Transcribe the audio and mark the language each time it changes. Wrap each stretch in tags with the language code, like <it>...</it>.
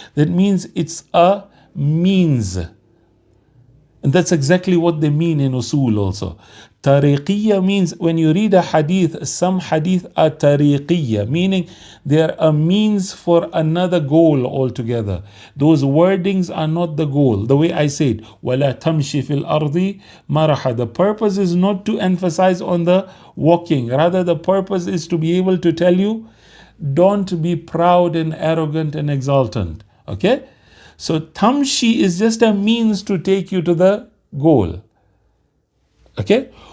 <en>That means it's a means. And that's exactly what they mean in usul also. Tariqiyya means, when you read a hadith, some hadith are tariqiyya, meaning they're a means for another goal altogether. Those wordings are not the goal. The way I said,</en> <ar>وَلَا تَمْشِ فِي الْأَرْضِ مَرَحًا.</ar> <en>The purpose is not to emphasize on the walking. Rather, the purpose is to be able to tell you, don't be proud and arrogant and exultant. Okay? So tamshi is just a means to take you to the goal. Okay?</en>